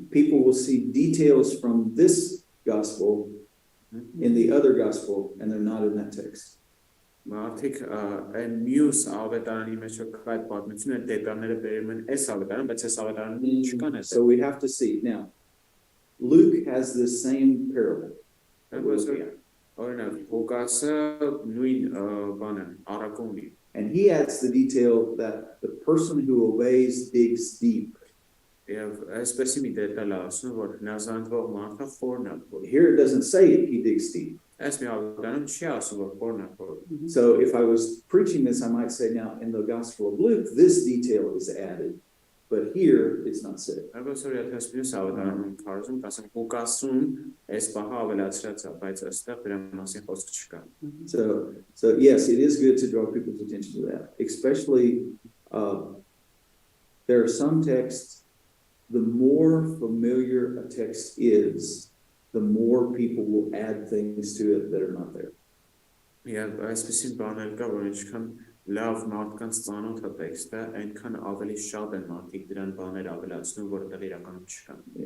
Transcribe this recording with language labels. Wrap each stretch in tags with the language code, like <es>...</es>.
<en>people will see details from this gospel in the other gospel and they're not in that text.</en> <hy>Մարդիկ այն մյուս ավետարանի մեջ այդ պատմությունը դետալները բերում են այս ավետարան, բայց այս ավետարանում չկան այս։</hy> <en>So we have to see. Now, Luke has this same parable.</en> <hy>Օրինակ, Ղուկասը նույն բանը առակը ունի։</hy> <en>And he adds the detail that the person who obeys digs deep.</en> <hy>Եվ այսպեսի մի դետալ է ասում, որ հնազանդվող մարդը խորն է փորում։</hy> <en>Here it doesn't say it, he digs deep.</en> <hy>Այս մի ավետարանում չի ասում, որ խորն է փորում։</hy> <en>So if I was preaching this, I might say, now in the Gospel of Luke, this detail is added, but here it's not said.</en> <hy>Այսօր եթե ես մյուս ավետարանում քարոզում, ասեմ Ղուկասում այս բանը ավելացրած է, բայց այստեղ դրա մասին խոսք չկա։</hy> <en>So yes, it is good to draw people's attention to that, especially there are some texts. The more familiar a text is, the more people will add things to it that are not there.</en> <hy>Եվ այսպեսի բաներ կա, որ ինչքան լավ մարդկանց ծանոթ է տեքստը, այնքան ավելի շատ են մարդիկ դրան բաներ ավելացնում, որտեղ իրականում չկան։</hy>